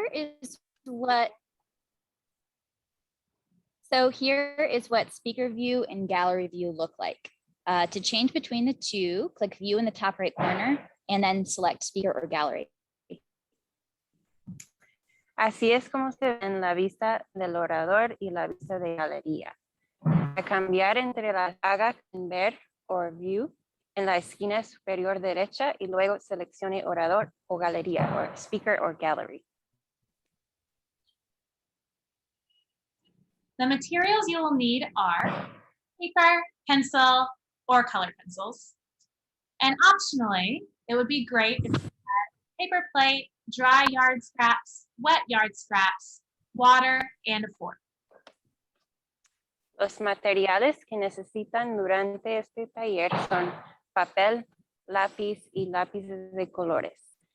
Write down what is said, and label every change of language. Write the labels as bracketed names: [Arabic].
[English] is what So here is what speaker view and gallery view look like. To change between the two, click view in the top right corner and then select speaker or gallery. [Spanish] Así es como se ve en la vista del orador y la vista de galería. Para cambiar entre las haga en ver o view en la esquina superior derecha y luego seleccione orador o galería o [English] speaker or gallery. The materials you will need are paper, pencil, or colored pencils. And optionally, it would be great if you had paper plate, dry yard scraps, wet yard scraps, water, and a fork. [Spanish] Los materiales que necesitan durante este taller son papel, lápiz y lápices de colores.